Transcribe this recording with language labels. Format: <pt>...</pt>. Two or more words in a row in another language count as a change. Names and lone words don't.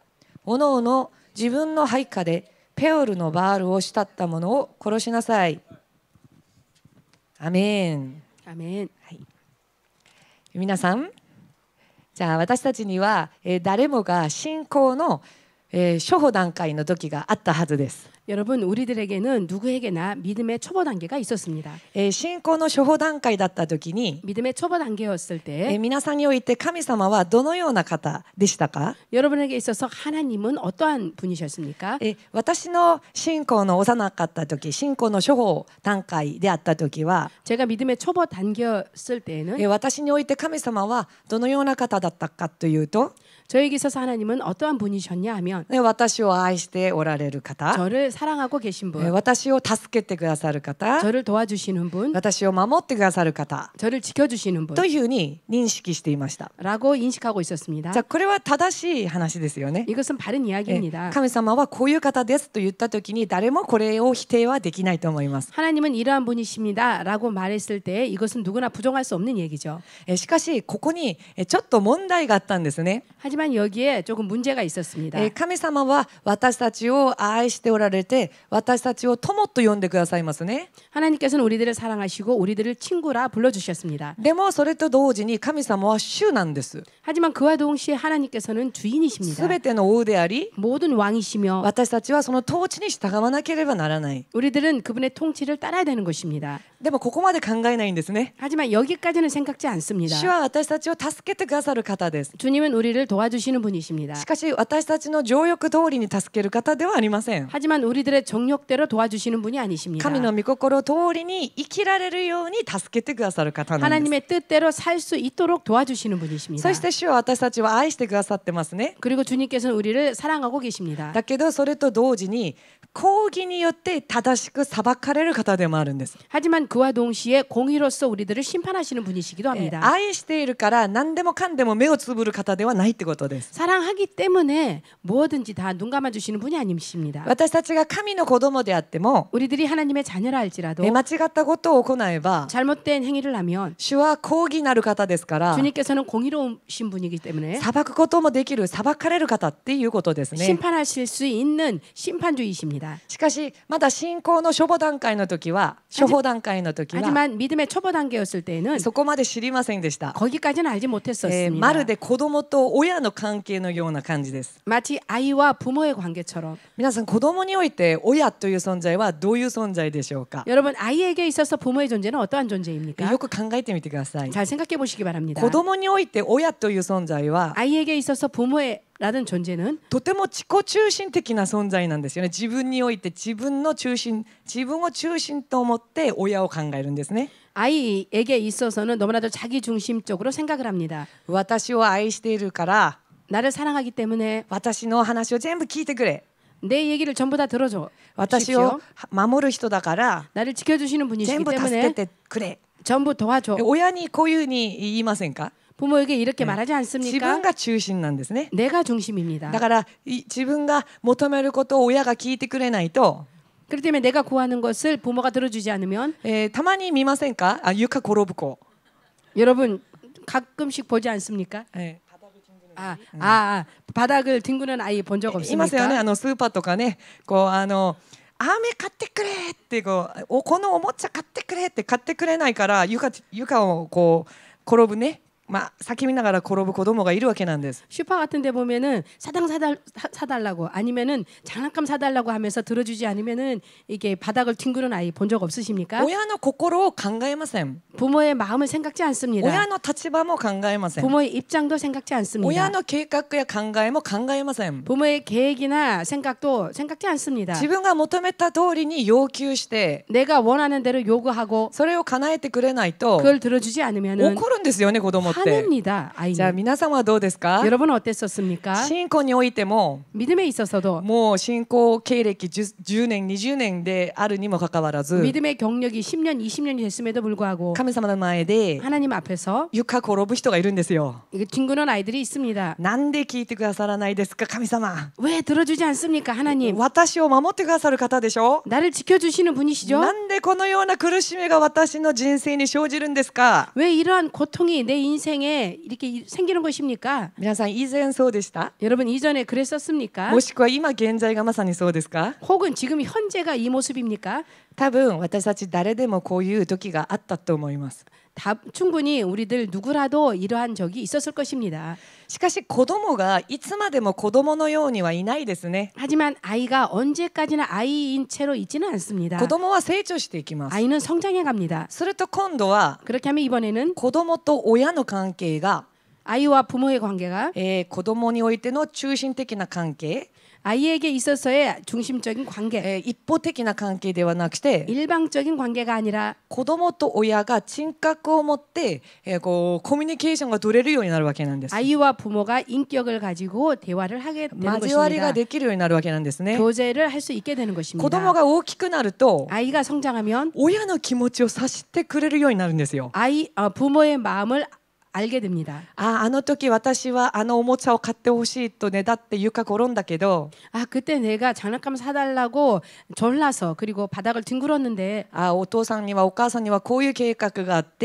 <ja>おのおの自分の配下でペオルのバールを慕った者を殺しなさい。アメン。アメン。はい、皆さん、 じゃあ私たちには、誰もが信仰の、初歩段階の時があったはずです。</ja> <ko>여러분 우리들에게는 누구에게나 믿음의 초보 단계가 있었습니다.</ko> <ja>信仰の初歩段階だった時に</ja> <ko>믿음의 초보 단계였을 때</ko> <ja>皆さんにおいて神様はどのような方でしたか？</ja> <ko>여러분에게 있어서 하나님은 어떠한 분이셨습니까?</ko> <ja>私の信仰の幼かった時、信仰の初歩段階であった時は</ja> <ko>제가 믿음의 초보 단계였을 때에는</ko> <ja>私において神様はどのような方だったかというと</ja> <ko>저에게 있어서 하나님은 어떠한 분이셨냐 하면</ko> <ja>私を愛しておられる方、</ja> <ko>저를 사랑하고 계신 분,</ko> <ja>私を助けてくださる方、</ja> <ko>저를 도와주시는 분,</ko> <ja>私を守ってくださる方</ja> <ko>저를 지켜주시는 분</ko> <ja>というふうに認識していました。</ja> <ko>라고 인식하고 있었습니다.</ko> <ja>じゃあこれは正しい話ですよね。</ja> <ko>이것은 바른 이야기입니다.</ko> <ja>神様はこういう方ですと言った時に誰もこれを否定はできないと思います。</ja> <ko>하나님은 이러한 분이십니다 라고 말했을 때 이것은 누구나 부정할 수 없는 얘기죠.</ko> <ja>しかしここにちょっと問題があったんですね。</ja> <ko>하지만 여기에 조금 문제가 있었습니다.</ko> <ja>神様は私たちを愛しておられて私たちを友と呼んでくださいますね。</ja> <ko>하나님께서는 우리들을 사랑하시고 우리들을 친구라 불러주셨습니다.</ko> <ja>でもそれと同時に神様は主なんです。</ja> <ko>하지만 그와 동시에 하나님께서는 주인이십니다.</ko> <ja>すべての王であり</ja> <ko>모든 왕이시며</ko> <ja>私たちはその統治に従わなければならない。</ja> <ko>우리들은 그분의 통치를 따라야 되는 것입니다.</ko> <ja>でもここまで考えないんですね。</ja> <ko>하지만 여기까지는 생각지 않습니다.</ko> <ja>主は私たちを助けてくださる方です。</ja> <ko>주님은 우리를 도와주시는 분이십니다.</ko> <ja>しかし私たちの情欲通りに助ける方ではありません。</ja> <ko>하지만 우리들의 정욕대로 도와주시는 분이 아니십니다.</ko> <ja>神の御心通りに生きられるように助けてくださる方なんです。</ja> <ko>하나님의 뜻대로 살 수 있도록 도와주시는 분이십니다.</ko> <ja>そして主は私たちを愛してくださってますね。</ja> <ko>그리고 주님께서는 우리를 사랑하고 계십니다.</ko> <ja>だけどそれと同時に公義によって正しく裁かれる方でもあるんです。</ja> <ko>하지만 그와 동시에 공의로서 우리들을 심판하시는 분이시기도 합니다.</ko> <ja>愛しているから何でもかんでも目をつぶる方ではないってことです。</ja> <ko>사랑하기 때문에 무엇든지 다 눈 감아주시는 분이 아니십니다.</ko> <ja>私たちが神の子供であっても</ja> <ko>우리들이 하나님의 자녀라 할지라도</ko> <ja>間違ったことを行えば</ja> <ko>잘못된 행위를 하면</ko> <ja>主は公義なる方ですから</ja> <ko>주님께서는 공의로우신 분이기 때문에</ko> <ja>裁くこともできる裁かれる方っていうことですね。</ja> <ko>심판하실 수 있는 심판주이십니다.</ko> <ja>しかしまだ信仰の初歩段階の時は初歩段階の時は</ja> <ko>하지만 믿음의 초보 단계였을 때에는</ko> <ja>そこまで知りませんでした。</ja> <ko>거기까지는 알지 못했었습니다.</ko> <ja>まるで子供と親の関係のような感じです。</ja> <ko>마치 아이와 부모의 관계처럼</ko> <ja>皆さん子供において親という存在はどういう存在でしょうか。</ja> <ko>여러분 아이에게 있어서 부모의 존재는 어떠한 존재입니까?</ko> <ja>よく考えてみてください。</ja> <ko>잘 생각해 보시기 바랍니다.</ko> <ja>子供において親という存在は</ja> <ko>아이에게 있어서 부모라는 존재는</ko> <ja>とても自己中心的な存在なんですよね。自分において自分を中心と思って親を考えるんですね。</ja> <ko>아이에게 있어서는 너무나도 자기 중심적으로 생각을 합니다.</ko> <ja>私を愛しているから</ja> <ko>나를 사랑하기 때문에</ko> <ja>私の話を全部聞いてくれ。</ja> <ko>내 얘기를 전부 다 들어줘.</ko> <ja>私を守る人だから</ja> <ko>나를 지켜주시는 분이시기</ko> <ja>全部助け</ja> <ko>때문에</ko> <ja>てくれ。</ja> <ko>전부 도와줘.</ko> <ja>親にこういうふうに言いませんか？</ja> <ko>부모에게 이렇게 말하지</ko> <ja>自</ja> <ko>않습니까?</ko> <ja>分が中心なんですね。</ja> <ko>내가 중심입니다.</ko> <ja>だから自分が求めることを親が聞いてくれないと、</ja> <ko>그렇기 때문에 내가 구하는 것을 부모가 들어주지 않으면</ko> <ja>たまに見ませんか？床転ぶ子。</ja> <ko>여러분 가끔씩 보지 않습니까? 바닥을 뒹구는 아이 본 적</ko> <ja>いますよね。</ja> <ko>없습니까?</ko> <ja>スーパーとかね、こう飴買ってくれってこのおもちゃ買ってくれって買ってくれないから床をこう転ぶね。叫びながら転ぶ子供がいるわけなんです。</ja> <ko>슈퍼 같은 데 보면은 사탕 사달라고 아니면은 장난감 사달라고 하면서 들어주지 않으면은 이게 바닥을 튕기는 아이 본 적 없으십니까?</ko> <ja>親の心を考えません。</ja> <ko>부모의 마음을 생각지 않습니다.</ko> <ja>親の立場も考えません。</ja> <ko>부모의 입장도 생각지</ko> <ja>親</ja> <ko>않습니다.</ko> <ja>の計画や考えも考えません。</ja> <ko>부모의 계획이나 생각도 생각지 않습니다.</ko> <ja>自分が求めた通りに要求して</ja> <ko>내가 원하는 대로 요구하고</ko> <ja>それを叶えてくれないと</ja> <ko>그걸 들어주지 않으면은</ko> <ja>怒るんですよね、子供って。</ja> <ko>화냅니다.</ko> <ja>じゃあ</ja> <ko>아이는.</ko> <ja>皆さんはどうですか？</ja> <ko>여러분은 어땠었습니까?</ko> <ja>信仰においても</ja> <ko>믿음에 있어서도</ko> <ja>もう信仰経歴 10年20年であるにもかかわらず</ja> <ko>믿음의 경력이 10년, 20년이 됐음에도 불구하고</ko> <ja>神様の前で</ja> <ko>하나님 앞에서</ko> <ja>床転ぶ人がいるんですよ。</ja> <ko>이게 뒹구는 아이들이 있습니다.</ko> <ja>なんで聞いてくださらないですか、神様。</ja> <ko>왜 들어주지 않습니까, 하나님?</ko> <ja>私を守ってくださる方でしょ。</ja> <ko>나를 지켜주시는 분이시죠?</ko> <ja>なんでこのような苦しみが私の人生に生じるんですか。</ja> <ko>왜 이러한 고통이 내 인생에 이렇게 생기는 것입니까?</ko> <ja>皆さん以前そうでした？</ja> <ko>여러분 이전에 그랬었습니까?</ko> <ja>もしくは今現在がまさにそうですか？</ja> <ko>혹은 지금 현재가 이 모습입니까?</ko> <ja>多分私たち誰でもこういう時があったと思います。</ja> <ko>충분히 우리들 누구라도 이러한 적이 있었을 것입니다.</ko> <ja>しかし子供がいつまでも子供のようにはいないですね。</ja> <ko>하지만 아이가 언제까지나 아이인 채로 있지는 않습니다.</ko> <ja>子供は成長していきます。</ja> <ko>아이는 성장해 갑니다.</ko> <ja>すると今度は</ja> <ko>그렇게 하면 이번에는</ko> <ja>子供と親の関係が、</ja> <ko>아이와 부모의 관계가</ko> <ja>子供においての中心的な関係、</ja> <ko>아이에게 있어서의 중심적인 관계,</ko> <ja>一方的な関係ではなくて</ja> <ko>일방적인 관계가 아니라</ko> <ja>子供と親が人格を持って、こうコミュニケーションが取れるようになるわけなんです。</ja> <ko>아이와 부모가 인격을 가지고 대화를 하게 되는</ko> <ja>交わりが</ja> <ko>것입니다.</ko> <ja>できるようになるわけなんですね。</ja> <ko>교제를 할 수 있게 되는</ko> <ja>子</ja> <ko>것입니다.</ko> <ja>供が大きくなると</ja> <ko>아이가 성장하면</ko> <ja>親の気持ちを察してくれるようになるんですよ。</ja> <ko>부모의 마음을 알게 됩니다.</ko> <ja>あの時私はあのおもちゃを買ってほしいとねだって床転んだけど、</ja> <ko>그때 내가 장난감 사달라고 졸라서 그리고 바닥을 뒹굴었는데</ko> <ja>お父さんにはお母さんにはこういう計画があって</ja>